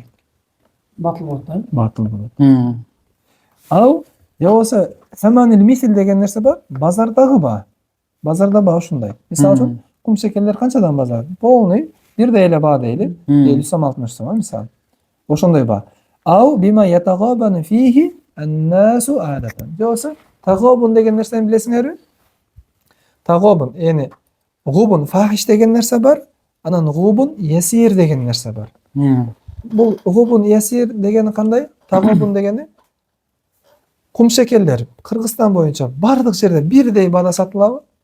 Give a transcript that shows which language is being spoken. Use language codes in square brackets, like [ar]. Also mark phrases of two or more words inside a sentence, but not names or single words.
[ky] Батыл болот да? Батыл болот. Ал же болбосо [ar] ثمن المثل [ky] деген нерсе бар, базардагы баа. Базарда баа ушундай. Мисалы үчүн кумшекелер канчадан базар? Полный, бирдей эле баа дейли, 50 сом 60 сом, мисалы. Ошондой баа. [ar] أو بما يتغابن فيه الناس عادة. [ky] Же болбосо тагабун деген нерсени билесиңерби? Тагабун, yani [ar] غبن فاحش [ky] деген нерсе бар, анан [ar] غبن يسير [ky] деген нерсе бар. Бул [ar] غبن يسير [ky] дегени кандай? Тагабун дегени кумшекелдер Кыргызстан боюнча бардык жерде бирдей баада сатылабы?